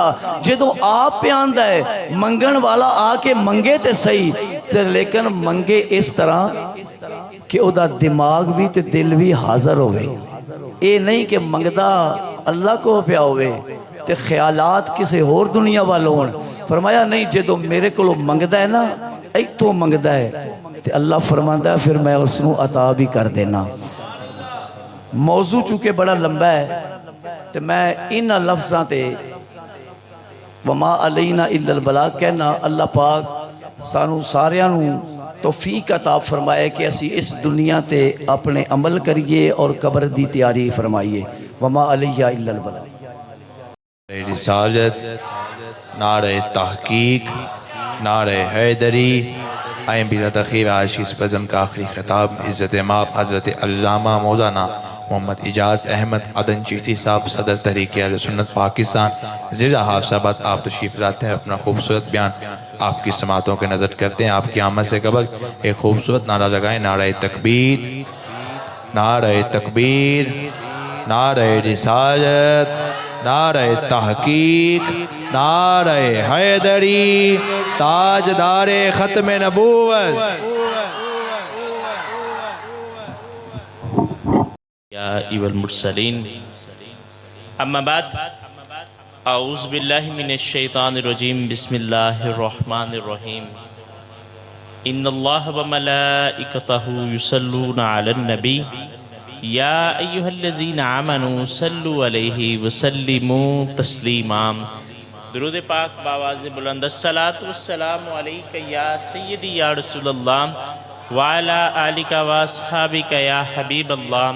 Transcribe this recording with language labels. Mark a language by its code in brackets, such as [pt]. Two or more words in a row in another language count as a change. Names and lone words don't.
[pa] جدوں آپ پے آندا ہے منگن والا آکے منگے تے سہی تے، لیکن منگے اس طرح کہ اوہدا دماغ بھی تے دل بھی حاضر ہووے. یہ نہیں کہ منگدا اللہ کو پیا ہووے تے خیالات کسی ہور دنیا وال ہون. فرمایا نہیں جدوں میرے کولوں منگدا ہے نا اتھوں منگدا ہے تے اللہ فرماندا ہے فیر میں اوہنوں عطا بھی کر دینا. موضوع چونکہ بڑا لمبا ہے تو میں ان لفظاں تے [ar] وما علينا إلا البلاغ [pa] کہنا. اللہ پاک سانوں ساریاں نوں توفیق عطا فرمائے کہ اسی اس دنیا تے اپنے عمل کریے اور قبر دی تیاری فرمائیے. [ar] وما علينا إلا البلاغ. [ur] رسالت، نعرۂ تحقیق، نعرۂ حیدری. آئے بلا تاخیر آج کی اس بزم کا آخری خطاب عزت مآب حضرت علامہ مولانا محمد اعجاز احمد عدن چشتی صاحب صدر تحریک اہل سنت پاکستان ضلع حافظ آباد آپ تشریف لاتے ہیں. اپنا خوبصورت بیان آپ کی سماعتوں کے نذر کرتے ہیں. آپ کی آمد سے قبل ایک خوبصورت نعرہ لگائیں, نعرۂ تکبیر، نعرۂ تکبیر, نعرہ رسالت، نعرہ تحقیق، نعرہ حیدری، تاجدار ختم نبوت۔ [ar] یا ایوہ المرسلین، اما بعد، اعوذ باللہ من الشیطان الرجیم، بسم اللہ الرحمن الرحیم۔ ان اللہ وملائکتہ یصلون علی النبی یا ایہا الذین آمنوا صلوا علیہ وسلموا تسلیما۔ [ur] درود پاک باواز بلند، [ar] الصلاۃ والسلام علیک یا سیدی یا رسول اللہ وعلی آلک واصحابک یا حبیب اللہ۔